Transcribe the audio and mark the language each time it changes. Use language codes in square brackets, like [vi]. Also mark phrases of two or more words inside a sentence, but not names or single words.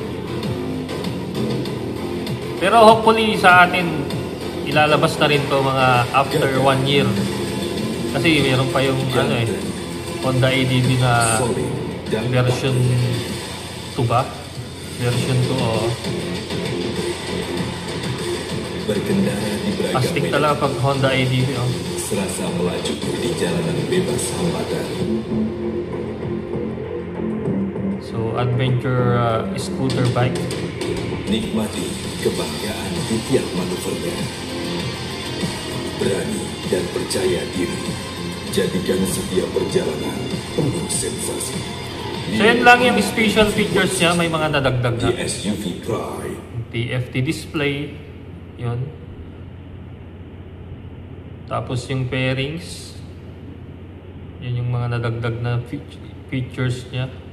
[tl] Pero hopefully sa atin, ilalabas na rin to mga [en] after 1 year. [tl] Kasi meron pa yung Honda ADV na version 2 ba? Version 2 [id] Berkendara di beragam [tl] Astik [id] medan. [tl] talaga pag Honda ADV [id] Serasa melaju di jalanan bebas hambatan. [en] So adventure scooter bike. [id] Nikmati kebanggaan di tiap manuvernya. Berani dan percaya diri. Jadikan setiap perjalanan penuh sensasi. [tl] So yan lang yung [en] special features [tl] niya, may mga nadagdag na. [en] The SUV Pride. TFT display, yun. [tl] Tapos yung pairings, yun yung mga nadagdag na features niya.